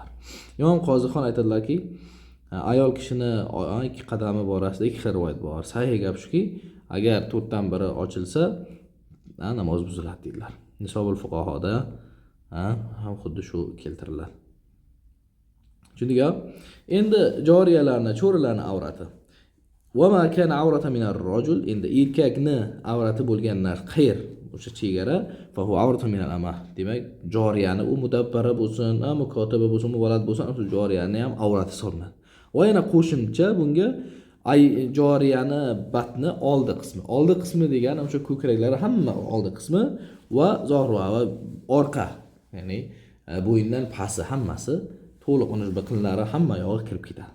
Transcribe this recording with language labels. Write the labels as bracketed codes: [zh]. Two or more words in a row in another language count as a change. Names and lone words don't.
[uz] Imom Qozixon aytadilarki, ayol kishini ikki qadami borasida ikki xil rivoyat bor. Sahih gap shuki, agar to'rtdan biri ochilsa, namoz buziladi deydilar. Nisobul fuqahoda ham xuddi shu keltiriladi. Tushundingmi? Endi joriyalarni, cho'rilarni avrati. [ar] وما كان عورة من الرجل, [uz] endi erkakni avrati bo'lgan narsa qayr, o'sha chegara, [ar] فهو عورة من الأمة. [uz] Demak, joriyani u mudabbara bo'lsin, mukotiba bo'lsin, muvalad bo'lsin, o'sha joriyani ham avrati hisoblanadi. Va yana qo'shimcha bunga joriyani batni oldi qismi degani o'sha ko'kraklari hamma oldi qismi [ar] وظهرها [uz] va orqa, ya'ni bo'yindan pasti hammasi to'liq uni biqinlari hamma yog'i kirib ketadi.